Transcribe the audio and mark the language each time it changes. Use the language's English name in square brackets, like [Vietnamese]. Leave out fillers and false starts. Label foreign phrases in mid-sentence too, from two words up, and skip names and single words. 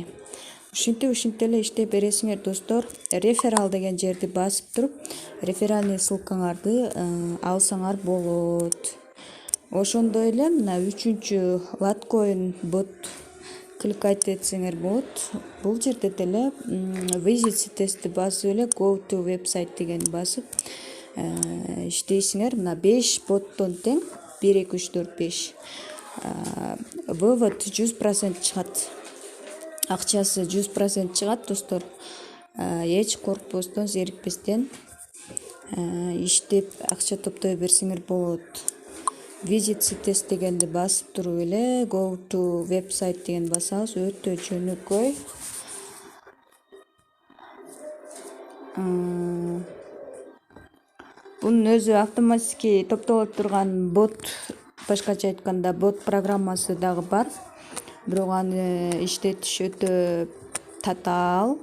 [Kyrgyz] Ушинтип эле иштеп бересиңер достор. Реферал деген жерди басып туруп, реферальный ссылкаңарды алсаңар болот. Ошондой эле мына 3-чү Litecoin бот кликать этсеңер болот. Бул жерде деле Visit Cities'ти басып эле [English] Go to website [Kyrgyz] деген басып иштейсиңер. Мына 5 боттон тең 1 2 3 4 5. Вывод 100% чыгат. Акчасы 100% чыгат достор. Эч коркпостон, зерикпестен иштеп акча топтой берсеңер болот. Visit Cities дегенди басып туруп эле [English] Go to website [Kyrgyz] деген басабыз. Өтө жөнөкөй. Бунун өзү автоматически топтолуп турган бот, башкача айтканда бот программасы дагы бар. Бирок аны иштетиш өтө татаал.